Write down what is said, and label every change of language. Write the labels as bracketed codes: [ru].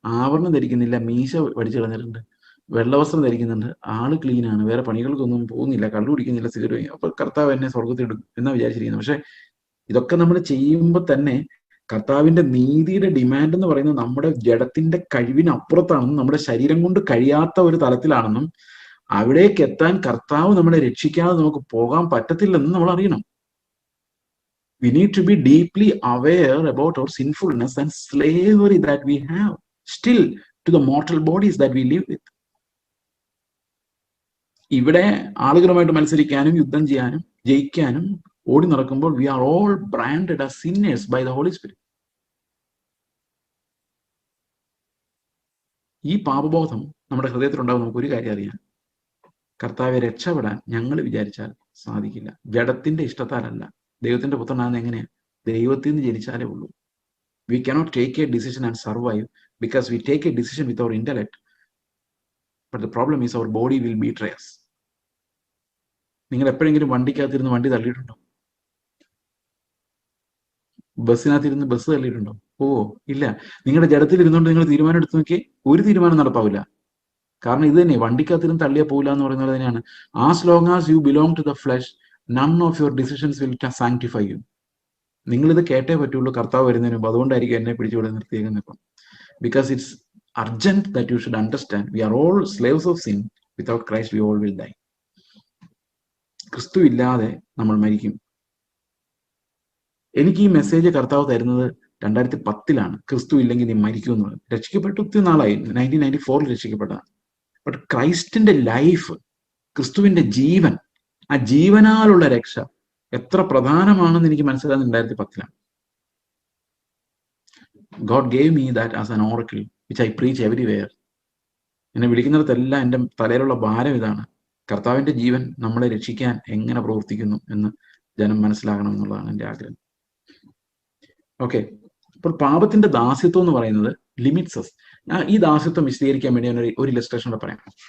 [ml] ആവരണം ധരിക്കുന്നില്ല, മീശ പഠിച്ചു കളഞ്ഞിട്ടുണ്ട്, വെള്ളവസ്ത്രം ധരിക്കുന്നുണ്ട്, ആള് ക്ലീൻ ആണ്, വേറെ പണികൾക്കൊന്നും പോകുന്നില്ല, കള്ളു കുടിക്കുന്നില്ല, സിഗരറ്റ്, അപ്പൊ കർത്താവ് എന്നെ സ്വർഗത്തിൽ ഇടും എന്നാ വിചാരിച്ചിരിക്കുന്നത്. പക്ഷെ ഇതൊക്കെ നമ്മൾ ചെയ്യുമ്പോൾ തന്നെ കർത്താവിന്റെ നീതിയുടെ ഡിമാൻഡ് എന്ന് പറയുന്നത് നമ്മുടെ ജഡത്തിന്റെ കഴിവിനപ്പുറത്താണെന്നും നമ്മുടെ ശരീരം കൊണ്ട് കഴിയാത്ത ഒരു തലത്തിലാണെന്നും അവിടേക്ക് എത്താൻ കർത്താവ് നമ്മളെ രക്ഷിക്കാതെ നമുക്ക് പോകാൻ പറ്റത്തില്ലെന്നും നമ്മൾ അറിയണം. [en] We need to be deeply aware about our sinfulness and slavery that we have still to the mortal bodies that we live with. [ml] ഇവിടെ ആളുകളുമായിട്ട് മത്സരിക്കാനും യുദ്ധം ചെയ്യാനും ജയിക്കാനും ഓടി നടക്കുമ്പോൾ [en] we are all branded as sinners by the Holy Spirit. [ml] ഈ പാപബോധം നമ്മുടെ ഹൃദയത്തിലുണ്ടാകും. നമുക്ക് ഒരു കാര്യം അറിയാം, കർത്താവെ രക്ഷപ്പെടാൻ ഞങ്ങൾ വിചാരിച്ചാൽ സാധിക്കില്ല. ജഡത്തിന്റെ ഇഷ്ടത്താലല്ല, ദൈവത്തിന്റെ പുത്രനാണെന്ന് എങ്ങനെയാ? ദൈവത്തിൽ നിന്ന് ജനിച്ചാലേ ഉള്ളൂ. [en] We cannot take a decision and survive because we take a decision with our intellect. But the problem is our body will betray us. [ml] നിങ്ങൾ എപ്പോഴെങ്കിലും വണ്ടിക്കകത്തിരുന്ന് വണ്ടി തള്ളിയിട്ടുണ്ടോ? ബസ്സിനകത്തിരുന്ന് ബസ് തള്ളിയിട്ടുണ്ടോ? ഓ ഇല്ല. നിങ്ങളുടെ ജഡത്തിൽ ഇരുന്നുകൊണ്ട് നിങ്ങൾ തീരുമാനം എടുത്തു നോക്കിയേ, ഒരു തീരുമാനം നടപ്പാവില്ല. കാരണം ഇത് തന്നെ, വണ്ടിക്കകത്തിരുന്ന് തള്ളിയാൽ പോകില്ല എന്ന് പറയുന്നത് തന്നെയാണ്. [en] As long as you belong to the flesh, none of your decisions will sanctify you. [ml] നിങ്ങളിത് കേട്ടേ പറ്റുള്ളൂ കർത്താവ് വരുന്നതിന് മുമ്പ്. അതുകൊണ്ടായിരിക്കും എന്നെ പിടിച്ചുവിടെ നിർത്തിയേക്കുന്നത് ഇപ്പം. [en] Because it's urgent that you should understand we are all slaves of sin. Without Christ we all will die. [ml] ക്രിസ്തു ഇല്ലാതെ നമ്മൾ മരിക്കും. എനിക്ക് ഈ മെസ്സേജ് കർത്താവ് തരുന്നത് 2010 ക്രിസ്തു ഇല്ലെങ്കിൽ നീ മരിക്കും എന്ന് പറഞ്ഞു. രക്ഷിക്കപ്പെട്ട ഒത്തിരി നാളായി, 1994 രക്ഷിക്കപ്പെട്ടതാണ്. ബട്ട് ക്രൈസ്റ്റിന്റെ ലൈഫ്, ക്രിസ്തുവിന്റെ ജീവൻ, ആ ജീവനാലുള്ള രക്ഷ എത്ര പ്രധാനമാണെന്ന് എനിക്ക് മനസ്സിലാകുന്നത് 2010. [en] God gave me that as an oracle which I preach everywhere. [ml] എന്നെ വിളിക്കുന്നിടത്തെല്ലാം എൻ്റെ തലയിലുള്ള ഭാരം ഇതാണ്, കർത്താവിന്റെ ജീവൻ നമ്മളെ രക്ഷിക്കാൻ എങ്ങനെ പ്രവർത്തിക്കുന്നു എന്ന് ജനം മനസ്സിലാകണം എന്നുള്ളതാണ് എൻ്റെ ആഗ്രഹം. ഓക്കെ, അപ്പോൾ പാപത്തിന്റെ ദാസ്യത്വം എന്ന് പറയുന്നത് ലിമിറ്റ്സ് us. ഈ ദാസ്യത്വം വിശദീകരിക്കാൻ വേണ്ടി ഞാൻ ഒരു ഇലസ്ട്രേഷൻ കൂടെ പറയാം.